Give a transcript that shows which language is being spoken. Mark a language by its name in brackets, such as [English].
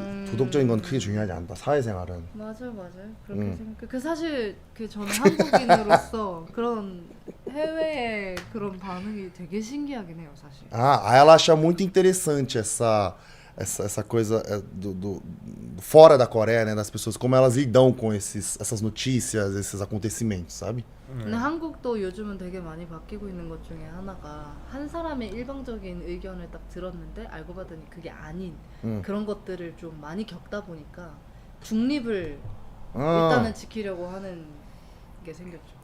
[Korean] 도덕적인 건 크게 중요하지 않다. 사회생활은. 맞아요. 그렇게 생각해. 그 사실 저는 한국인으로서 그런 해외의 그런 반응이 되게 신기하긴 해요, 사실. [Portuguese] Ela acha muito interessante essa coisa fora da Coreia, né, das pessoas, como elas lidam com essas notícias, esses acontecimentos, sabe? [Korean] 근데 한국도 요즘은 되게 많이 바뀌고 있는 것 중에 하나가 한 사람의 일방적인 의견을 딱 들었는데 알고 봤더니 그게 아닌 그런 것들을 좀 많이 겪다 보니까 중립을 일단은 지키려고 하는 게 생겼죠.